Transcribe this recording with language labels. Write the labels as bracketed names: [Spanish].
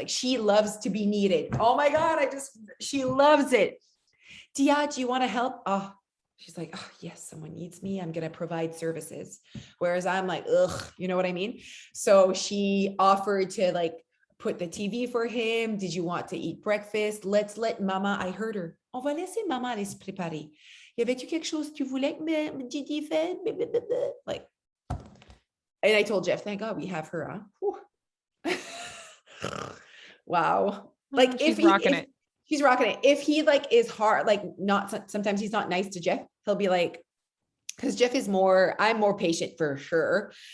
[English] Like she loves to be needed. Oh my God, she loves it. Dia, do you want to help? Oh, she's like, oh yes, someone needs me. I'm gonna provide services. Whereas I'm like, ugh, you know what I mean? So she offered to like put the TV for him. Did you want to eat breakfast? Let's let mama, I heard her. [French] On va laisser maman aller se préparer. Y avait-tu quelque chose que tu voulais que Gigi fait? [English] Like, and I told Jeff, thank God we have her on. Wow. Like She's rocking it. She's rocking it. If he like is hard, like not, sometimes he's not nice to Jeff. He'll be like, because Jeff is I'm more patient for sure.